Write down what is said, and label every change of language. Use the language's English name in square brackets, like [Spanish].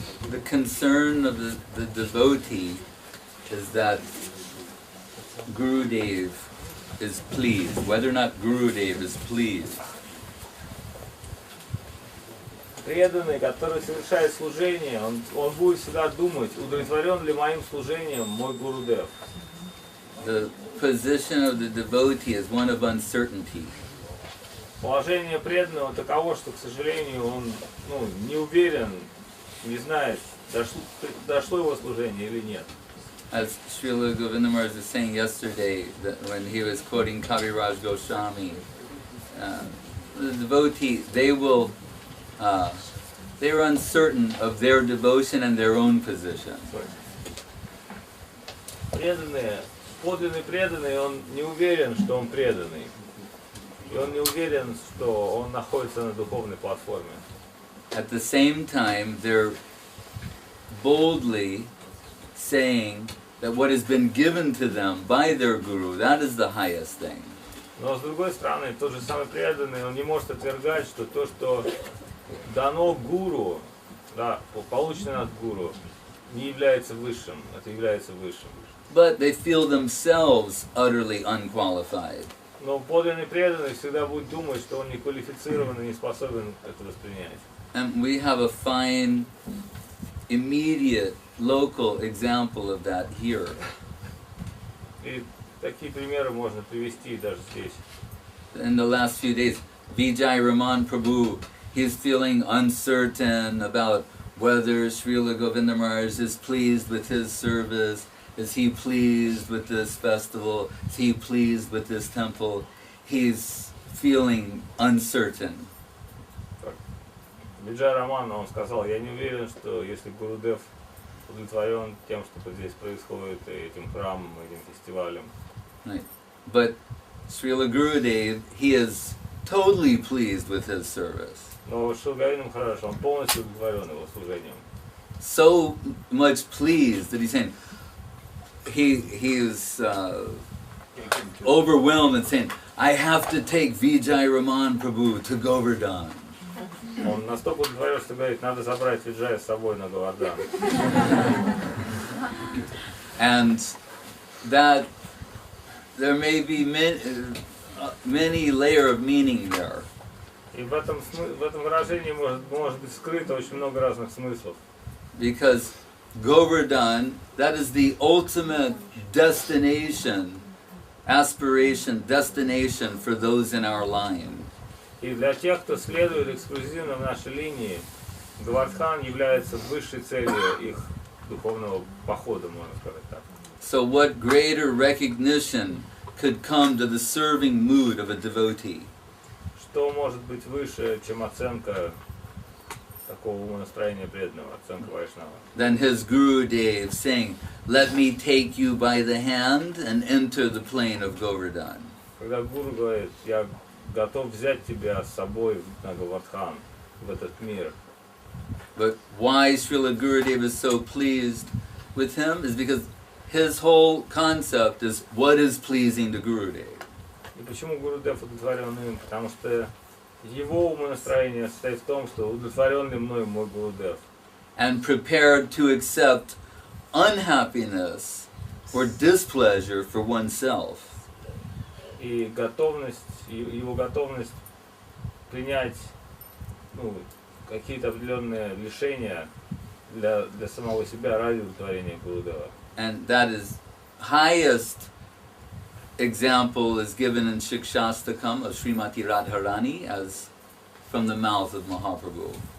[English] the concern of the devotee is that Gurudev is pleased, whether or not Gurudev is pleased. [Russian] Преданный, который совершает служение, он будет всегда думать, удовлетворен ли моим служением мой Гурудев. [English] The position of the devotee is one of uncertainty. [Russian] Положение преданного таково, что, к сожалению, он не уверен, не знает, дошло его служение или нет. [English] As Шрила Govindam Maharaj was saying yesterday, that when he was quoting Kaviraj Goswami, the devotee, they are uncertain of their devotion and their own position. [Russian] Преданные, подлинный преданный, он не уверен, что он преданный. И он не уверен, что он находится на духовной платформе. [English] At the same time, they're boldly saying that what has been given to them by their guru, that is the highest thing. [Russian] Но с другой стороны, тот же самый преданный, он не может отвергать, что то, что дано гуру, да, получено от гуру, не является высшим, это является высшим. [English] But they feel themselves utterly unqualified. [Russian] Но подлинный преданный всегда будет думать, что он не квалифицирован и не способен это воспринять. [English] And we have a fine, immediate, local example of that here. [Russian] И такие примеры можно привести даже здесь. [English] In the last few days, Vijay Raman Prabhu, he's feeling uncertain about whether Srila Govinda Maharaj is pleased with his service. Is he pleased with this festival? Is he pleased with this temple? He's feeling uncertain. [Russian] Виджай Роман, он сказал, я не уверен, что если Гурудев удовлетворен тем, что здесь происходит, этим храмом, этим фестивалем. [English] Right. But Srila Gurudev, he is totally pleased with his service. [Russian] Но Шрила Говинда Махарадж, он полностью удовлетворен его служением. [English] So much pleased that he's saying, he is overwhelmed and saying, I have to take Vijay Raman Prabhu to Govardhan. [Russian] Он настолько удовлетворен, что говорит, надо забрать Виджая с собой на Говардан. [English] And that there may be many layer of meaning there. [Russian] И в этом выражении может быть скрыто очень много разных смыслов. [English] Because Govardhan, that is the ultimate destination, aspiration, destination for those in our line. [Russian] И для тех, кто следует эксклюзивно в нашей линии, Говардхан является высшей целью их духовного похода, можно сказать так. [English] So what greater recognition could come to the serving mood of a devotee? [Russian] Что может быть выше, чем оценка такого умонастроения преданного, оценка Вайшнава? [English] Than his Gurudev saying, let me take you by the hand and enter the plain of Govardhan. [Russian] Когда гуру говорит, я готов взять тебя с собой на Говардхан, в этот мир. [English] But why Srila Gurudev is so pleased with him is because his whole concept is what is pleasing to Gurudev. [Russian] И почему Гурудев удовлетворен им? Потому что его умонастроение состоит в том, что удовлетворен ли мной мой Гурудев. [English] And prepared to accept unhappiness or displeasure for oneself. [Russian] И его готовность принять какие-то определенные лишения для самого себя ради удовлетворения Гурудева. [English] And that is highest example is given in Shikshastakam of Srimati Radharani as from the mouth of Mahaprabhu.